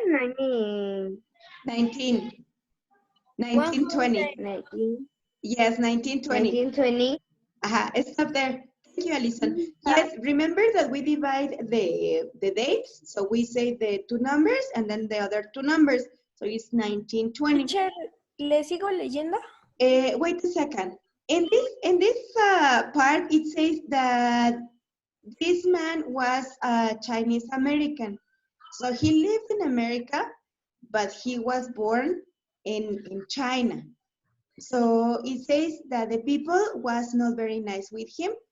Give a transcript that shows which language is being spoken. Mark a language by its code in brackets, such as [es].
[en] 19. 1920. 19, Yes, 1920. 1920. Stop there. Thank you, Alison. Yes, remember that we divide the dates. So we say the two numbers and then the other two numbers. So it's 1920. [es] Teacher, ¿le sigo leyendo? [en] Wait a second. In this part, it says that this man was a Chinese American. So he lived in America, but he was born in China. So it says that the people was not very nice with him.